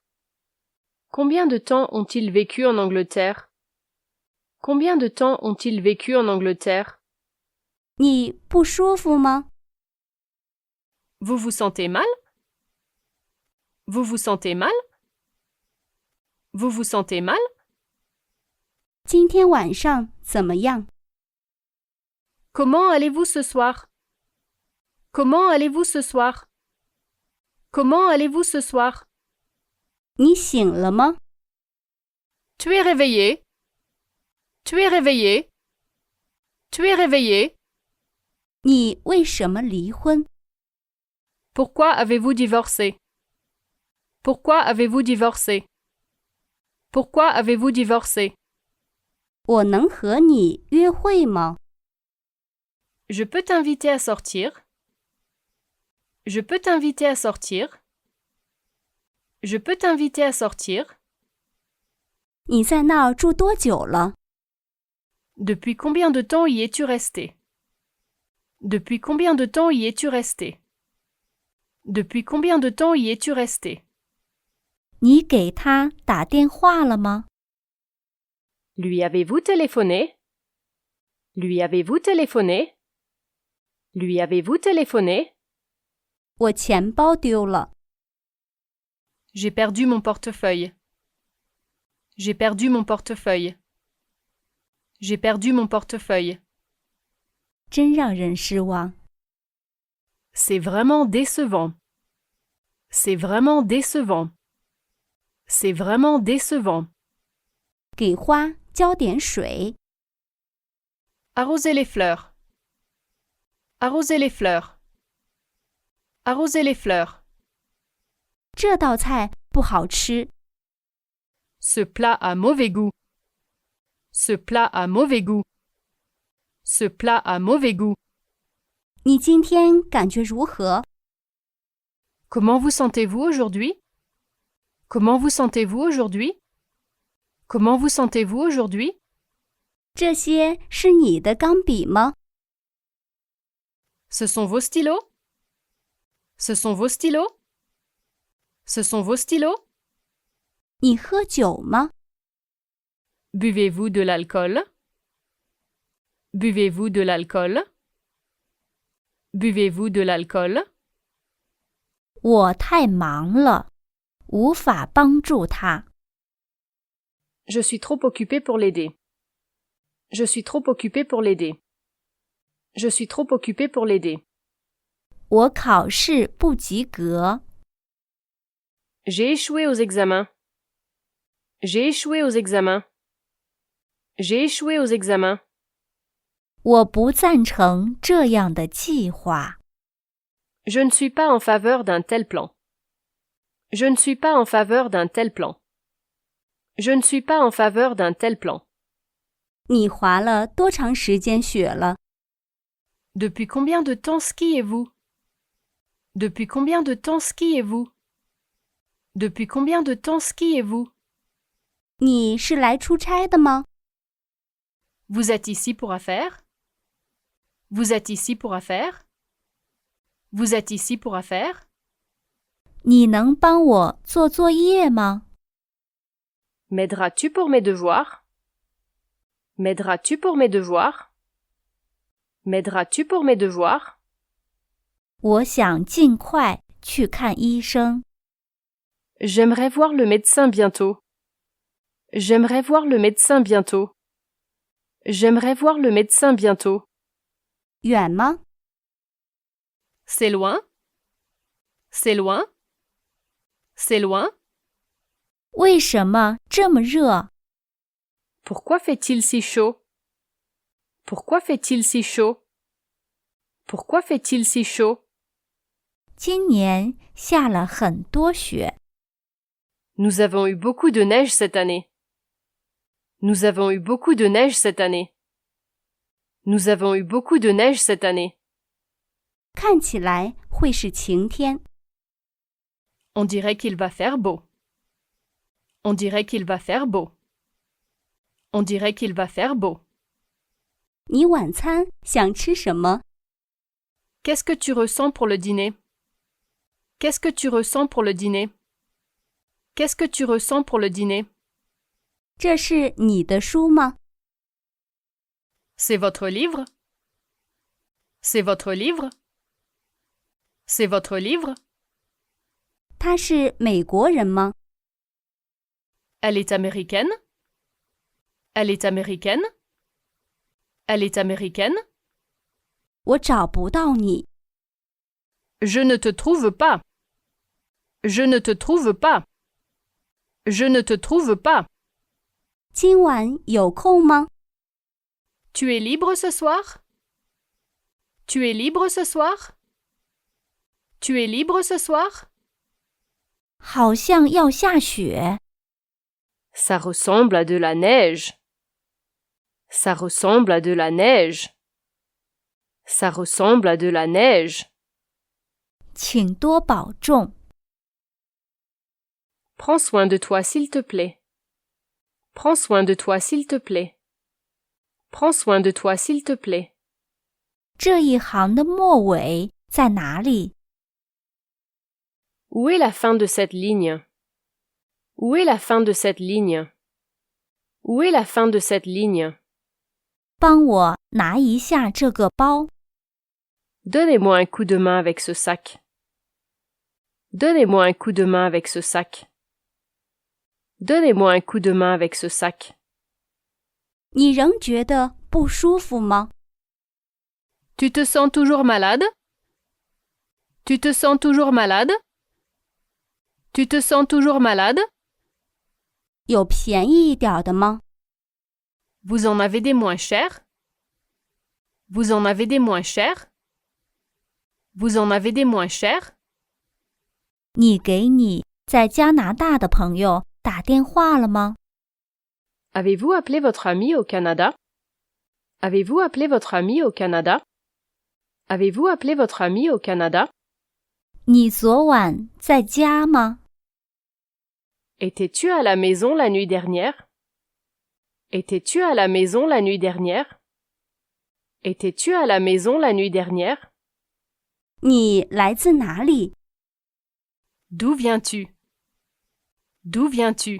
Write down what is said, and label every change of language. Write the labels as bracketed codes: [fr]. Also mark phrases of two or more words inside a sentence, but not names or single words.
[fr] Combien de temps ont-ils vécu en Angleterre? Combien de temps ont-ils vécu en Angleterre? [zh] 你不舒服吗？ [fr] Vous vous sentez mal? Vous vous sentez mal? Vous vous sentez mal? [zh] 今天晚上怎么样？ [fr] Comment allez-vous ce soir? Comment allez-vous ce soir? Comment allez-vous ce soir? [zh] 你醒了吗？ [fr] Tu es réveillé? Tu es réveillé? Tu es réveillé? [zh] 你为什么离婚？ [fr] Pourquoi avez-vous divorcé? Pourquoi avez-vous divorcé? Pourquoi avez-vous divorcé? [zh] 我能和你约会吗？ [fr] Je peux t'inviter à sortir? Je peux t'inviter à sortir? Je peux t'inviter à sortir? [zh] 你在那儿住多久了？ [fr] Depuis combien de temps y es-tu resté? Depuis combien de temps y es-tu resté? Depuis combien de temps y es-tu resté? [zh] 你给他打电话了吗？ [fr] Lui avez-vous téléphoné? Lui avez-vous téléphoné? Lui avez-vous téléphoné? [zh] 我钱包丢了。 [fr] J'ai perdu mon portefeuille. J'ai perdu mon portefeuille. J'ai perdu mon portefeuille. [zh] 真让人失望。 [fr] C'est vraiment décevant. C'est vraiment décevant. C'est vraiment décevant. [zh] 给花浇点水。 [fr] Arroser les fleurs. Arroser les fleurs. Arroser les fleurs. [zh] 这道菜不好吃。 [fr] Ce plat a mauvais goût. Ce plat a mauvais goût. Ce plat a mauvais goût. [zh] 你今天感觉如何？ [fr] Comment vous sentez-vous aujourd'hui? Comment vous sentez-vous aujourd'hui? Comment vous sentez-vous aujourd'hui? [zh] 这些是你的钢笔吗？ [fr] Ce sont vos stylos? Ce sont vos stylos? Ce sont vos stylos? [zh] 你喝酒吗？ [fr] Buvez-vous de l'alcool? Buvez-vous de l'alcool? Buvez-vous de l'alcool? [zh] 我太忙了，无法帮助他。 [fr] Je suis trop occupé pour l'aider. Je suis trop occupé pour l'aider. Je suis trop occupé pour l'aider. [zh] 我考试不及格。 [fr] J'ai échoué aux examens. J'ai échoué aux examens. J'ai échoué aux examens. [zh] 我不赞成这样的计划。 [fr] Je ne suis pas en faveur d'un tel plan. Je ne suis pas en faveur d'un tel plan. Je ne suis pas en faveur d'un tel plan. [zh] 你滑了多长时间雪了？ [fr] Depuis combien de temps skiez-vous? Depuis combien de temps skiez-vous? Depuis combien de temps skiez-vous? [zh] 你是来出差的吗？ [fr] Vous êtes ici pour affaires? Vous êtes ici pour affaires? Vous êtes ici pour affaires? [zh] 你能帮我做作业吗？ [fr] M'aideras-tu pour mes devoirs? M'aideras-tu pour mes devoirs? M'aideras-tu pour mes devoirs? [zh] 我想尽快去看医生。 [fr] J'aimerais voir le médecin bientôt. J'aimerais voir le médecin bientôt. J'aimerais voir le médecin bientôt. [zh] 远吗？ [fr] C'est loin? C'est loin? C'est loin? [zh] 为什么这么热？ [fr] Pourquoi fait-il si chaud? Pourquoi fait-il si chaud? Pourquoi fait-il si chaud? [zh] 今年下了很多雪。 [fr] Nous avons eu beaucoup de neige cette année. Nous avons eu beaucoup de neige cette année. Nous avons eu beaucoup de neige cette année. [zh] 看起来会是晴天。 [fr] On dirait qu'il va faire beau. On dirait qu'il va faire beau. On dirait qu'il va faire beau. [zh] 你晚餐想吃什么？ [fr] Qu'est-ce que tu ressens pour le dîner? Qu'est-ce que tu ressens pour le dîner? Qu'est-ce que tu ressens pour le dîner? [zh] 这是你的书吗？ [fr] C'est votre livre? C'est votre livre? C'est votre livre? [zh] 他是美国人吗？ [fr] Elle est américaine? Elle est américaine? Elle est américaine? [zh] 我找不到你。 [fr] Je ne te trouve pas. Je ne te trouve pas. Je ne te trouve pas. [zh] 今晚有空吗？ [fr] Tu es libre ce soir? Tu es libre ce soir? Tu es libre ce soir? [zh] 好像要下雪。 [fr] Ça ressemble à de la neige. Ça ressemble à de la neige. Ça ressemble à de la neige. [zh] 请多保重。 [fr] Prends soin de toi s'il te plaît. Prends soin de toi s'il te plaît. Prends soin de toi s'il te plaît. [zh] 这一行的末尾在哪里？ [fr] Où est la fin de cette ligne? Où est la fin de cette ligne? Où est la fin de cette ligne? [zh] 帮我拿一下这个包。 [fr] Donnez-moi un coup de main avec ce sac. Donnez-moi un coup de main avec ce sac. Donnez-moi un coup de main avec ce sac. [zh] 你仍觉得不舒服吗？ [fr] Tu te sens toujours malade? Tu te sens toujours malade? Tu te sens toujours malade? [zh] 有便宜一点的吗？ [fr] Vous en avez des moins chers? Vous en avez des moins chers? Vous en avez des moins chers? [zh] 你给你在加拿大的朋友打电话了吗？ [fr] Avez-vous appelé votre ami au Canada? Avez-vous appelé votre ami au Canada? Avez-vous appelé votre ami au Canada? [zh] 你昨晚在家吗？ [fr] Étais-tu à la maison la nuit dernière? Étais-tu à la maison la nuit dernière? Étais-tu à la maison la nuit dernière? [zh] 你来自哪里？ [fr] D'où viens-tu? D'où viens-tu?